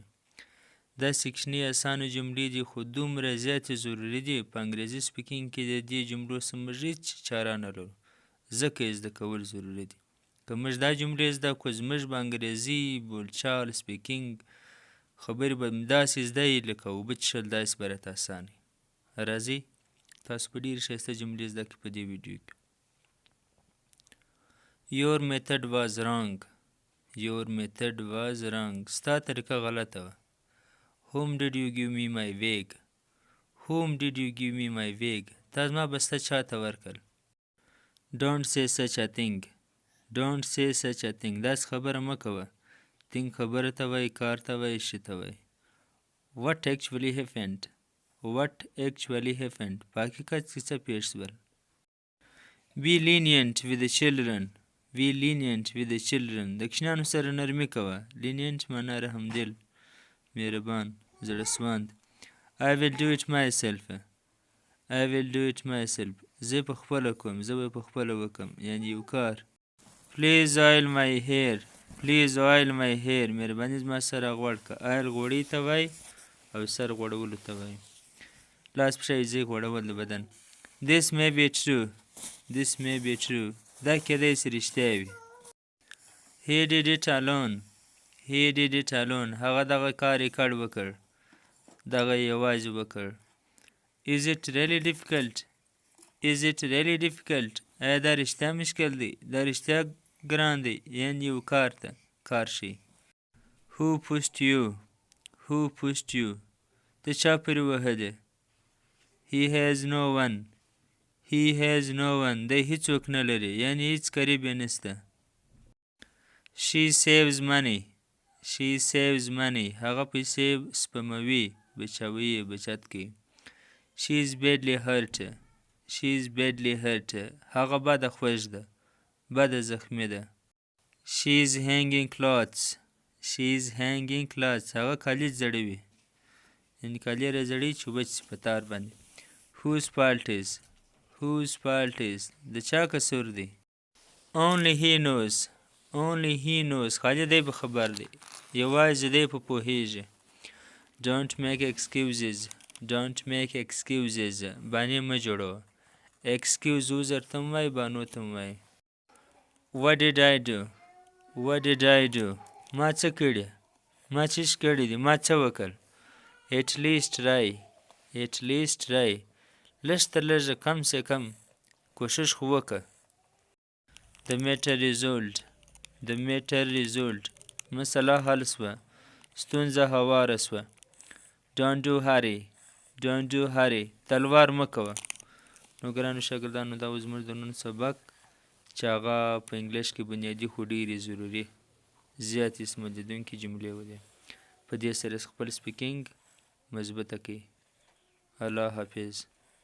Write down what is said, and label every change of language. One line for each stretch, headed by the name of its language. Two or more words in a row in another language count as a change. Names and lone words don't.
Pashto: دا سیکشني اسانه جملې دي خو دومره زیاتې ضروري دي په انګریزي سپیکینګ کې د دې جملو څخه موږ هېڅ چاره نه لرو ځکه یې زده کول ضروري دي. که موږ دا جملې زده کړو زموږ به انګریزي بولچال سپیکینګ خبرې به داسې زده یي لکه اوبه څښل داسې به راته اسانه وي. راځئ تاسو په ډېرې ښایسته جملې زده کړئ په دې ویډیو کې.
English: Your method was wrong. Your method was wrong.
Pashto: ستا طریقه غلطه وه.
English: Whom did you give me my wig? Whom did you give me my wig?
Pashto: تا زما بسته چاته ورکړل.
English: Don't say such a thing. Don't say such a thing.
Pashto: داسې خبره مه کوه. think خبره ته وایي، کار ته وایي، شي ته وایي.
English: What actually happened? What actually happened?
Pashto: په حقیقت کې څه پیښ شول.
English: Be lenient with the children. Be lenient with the children.
Pashto: د کوچنیانو سره نرمي کوه. lenient معنا رحمدل، مهربان، زړهسواند.
English: I will do it myself. I will do it myself.
Pashto: زه په خپله کوم، زه به په خپله وکم، یعنې یو کار.
English: Please oil my hair. Please oil my hair.
Pashto: مهرباني زما سره غوړ که. oil غوړی ته وایي او سر غوړولو ته وایي. لاس پښه یې غوړول د بدن.
English: This may be true. This may be true.
Pashto: دا کېدای شي رښتیا وي.
English: He did it alone. He did it alone.
Pashto: هغه دغه کار یې کډ وکړ. دغه یې یوازې وکړ.
English: Is it really difficult? Is it really difficult?
Pashto: آیا دا رښتیا مشکل دی؟ دا رښتیا ګران دی؟ یعنې یو کار ته کار شي.
English: Who pushed you? Who pushed you?
Pashto: ته چا پورې وهلی؟
English: He has no one. He has no one.
Pashto: دی هیڅوک نه لري، یعنې هیڅ قریب یې نشته.
English: She saves money. She saves money.
Pashto: هغه پیسې سپموي، بچوي، بچت کوي.
English: She is badly hurt. She is badly hurt.
Pashto: هغه بده خوږ ده، بده زخمي ده.
English: She is hanging clothes. She is hanging clothes.
Pashto: هغه کالي ځړوي، یعنې کالي یې راځړوي چې وچ شي په تار باندې.
English: Whose fault is? Whose fault is?
Pashto: د چا قصور دی؟
English: Only he knows. Only he knows.
Pashto: خالي دی به خبر دی، یوازې دی په پوهیږي.
English: Don't make excuses. Don't make excuses.
Pashto: بانې مه جوړوه. Excuse عذر ته هم وایي، بانو ته هم وایي.
English: What did I do? What did I do?
Pashto: ما څه کړي؟ ما څه کړي دي؟ ما څه وکړ؟
English: At least try. At least try.
Pashto: لږ تر لږه،
Urdu: کم سے کم
Pashto: کوشش خو وکړه.
English: The matter resolved. The matter resolved.
Pashto: مسله حل شوه، ستونزه هواره شوه.
English: Don't do hurry. Don't do hurry.
Pashto: تلوار مه کوه. نو ګرانو شاګردانو دا و زموږ د نن سبق چې هغه په انګلیش کې بنیادي خو ډېرې ضروري زیاتې استعمالېدونکې جملې ولې. په دې سره خپل سپیکینګ مضبوطه کړئ. الله حافظ.